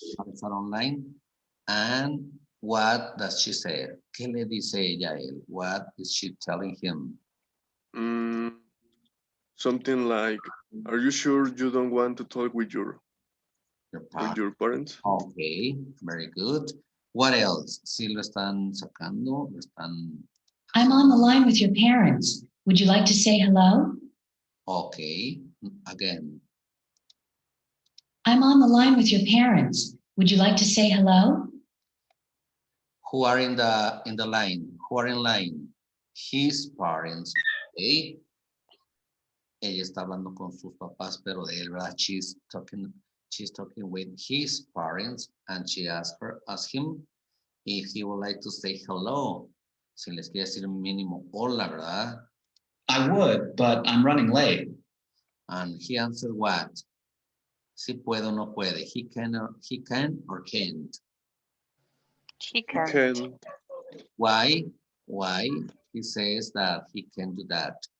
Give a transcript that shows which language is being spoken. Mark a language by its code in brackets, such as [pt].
[en] his parents are online. And what does she say? [es] ¿Qué le dice ella a él? [en] What is she telling him? Something like, are you sure you don't want to talk with your parents? Okay, very good. What else? [es] Si lo están sacando, lo están... [en] I'm on the line with your parents. Would you like to say hello? Okay, again. I'm on the line with your parents. Would you like to say hello? Who are in the line? Who are in line? His parents. Okay. [es] Ella está hablando con sus papás, pero de él, ¿verdad? [en] She's talking with his parents, and she asked him if he would like to say hello. [es] Si les quiere decir mínimo hola, ¿verdad? [en] I would, but I'm running late. And he answered what? [es] Si puede o no puede. [en] He can or can't. He You can. Why? Why? He says that he can do that.